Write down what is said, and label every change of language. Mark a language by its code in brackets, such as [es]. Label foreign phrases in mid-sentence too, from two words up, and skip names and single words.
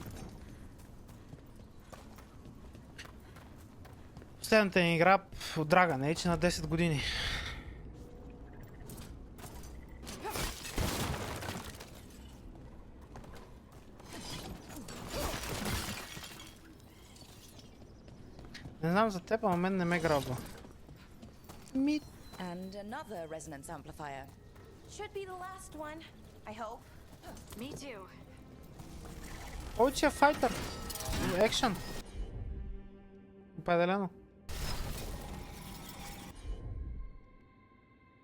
[bg] Последната ни игра от Dragon Age на 10 години. Не знам за теб, а мен не ме грабва. [en] And another resonance amplifier. Should be the last one, I hope. Me too. [bg] Повече файтър. Екшън. Определено.